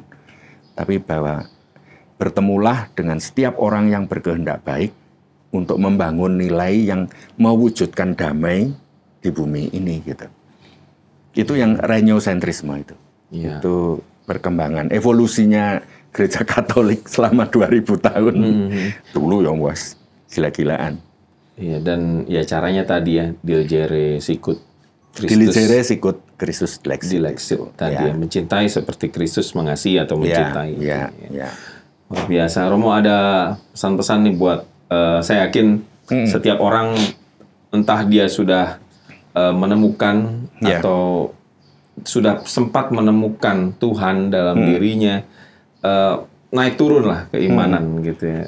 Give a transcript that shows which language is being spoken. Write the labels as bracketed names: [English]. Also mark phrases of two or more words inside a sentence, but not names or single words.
[Indonesian] Tapi bahwa bertemulah dengan setiap orang yang berkehendak baik untuk membangun nilai yang mewujudkan damai di bumi ini gitu. Itu yang reneosentrisme itu. Itu perkembangan evolusinya Gereja Katolik selama 2000 tahun. Dulu ya was, gila-gilaan. Iya, dan ya caranya tadi ya, [Latin] diligere sicut Christus. Diligere sicut Christus dilexit. [Indonesian] Tadi ya, mencintai seperti Kristus mengasihi atau mencintai. Ya. Luar biasa. Romo ada pesan-pesan nih buat, saya yakin setiap orang entah dia sudah menemukan atau sudah sempat menemukan Tuhan dalam dirinya, naik turun lah keimanan gitu ya.